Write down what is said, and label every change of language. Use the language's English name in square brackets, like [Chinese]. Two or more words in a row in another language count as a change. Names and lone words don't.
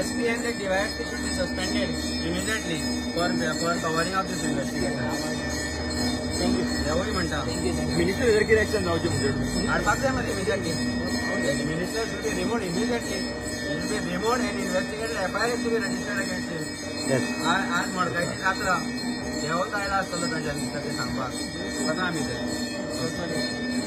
[English] SP and the DYSP should be suspended immediately for covering of this investigation. [Konkani] देवूय म्हणटा मिनिस्टर जर कितें एक्शन जावचें म्हणजे हाडपाक जाय मरे इमिजिएटली. [English] मिनिस्टर should be removed immediately. He should be removed and investigated. FIR should be registered against him. [Konkani] आज मडकायची जात्रा देवच आयला आसतलो तांच्या दिसता ते सांगपाक. वता आमी ते